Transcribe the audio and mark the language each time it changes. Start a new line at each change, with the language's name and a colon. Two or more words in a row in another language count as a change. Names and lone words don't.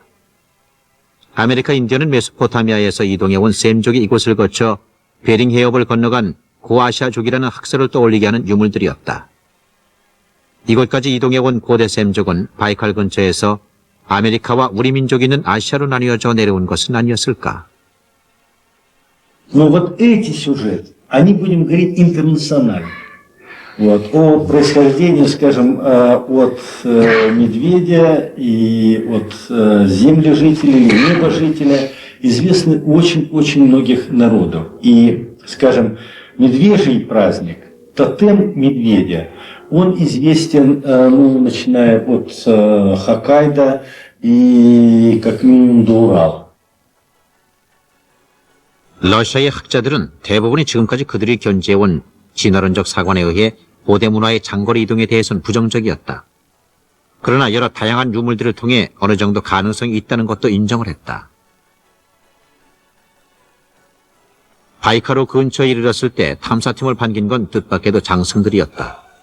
Korean: 아메리카 인디언은 메소포타미아에서 이동해온 셈족이 이곳을 거쳐 베링 해협을 건너간 고아시아족이라는 학설을 떠올리게 하는 유물들이었다. 이곳까지 이동해온 고대 셈족은 바이칼 근처에서 아메리카와 우리 민족이 있는 아시아로 나뉘어져 내려온 것은 아니었을까?
Russian: Но вот эти сюжеты, они, будем говорить, интернациональны. Вот, о происхождении, скажем, от медведя и от землежителя или небожителя известны очень-очень многих народов. И, скажем, медвежий праздник, тотем медведя, он известен, ну, начиная от Хоккайдо и как минимум до Урала.
Korean: 러시아의 학자들은 대부분이 지금까지 그들이 견지해온 진화론적 사관에 의해 고대 문화의 장거리 이동에 대해서는 부정적이었다. 그러나 여러 다양한 유물들을 통해 어느 정도 가능성이 있다는 것도 인정을 했다. 바이카로 근처에 이르렀을 때 탐사팀을 반긴 건 뜻밖에도 장승들이었다.